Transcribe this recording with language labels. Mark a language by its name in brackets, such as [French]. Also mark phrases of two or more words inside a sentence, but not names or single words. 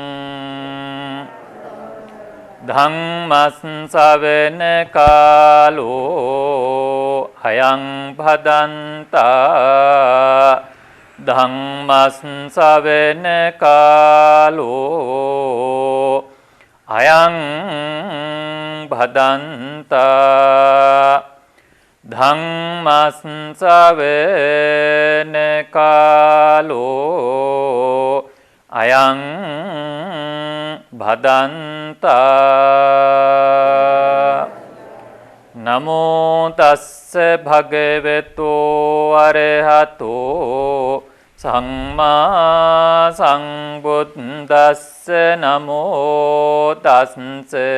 [Pali] ධම්මස් ශවන කාලෝ අයං භදන්තා ධම්මස් ශවන කාලෝ අයං භදන්තා ධම්මස් ශවන කාලෝ අයං භදන්තා නමෝ තස්ස භගවතෝ අරහතෝ සම්මා සම්බුද්දස්ස නමෝ තස්ස